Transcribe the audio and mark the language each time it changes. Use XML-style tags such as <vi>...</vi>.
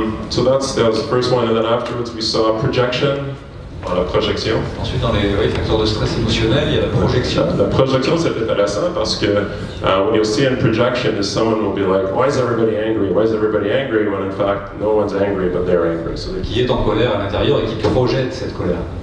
<en>So that was the first one, and then afterwards we saw projection.</en> <fr>La projection. Ensuite, dans les facteurs de stress émotionnel, il y a la projection. La projection, c'est intéressant parce que</fr> <en>when you'll see in projection, is someone will be like, why is everybody angry? Why is everybody angry? When in fact, no one's angry, but they're angry. So</en> <fr>qui est en colère à l'intérieur et qui projette cette colère.</fr>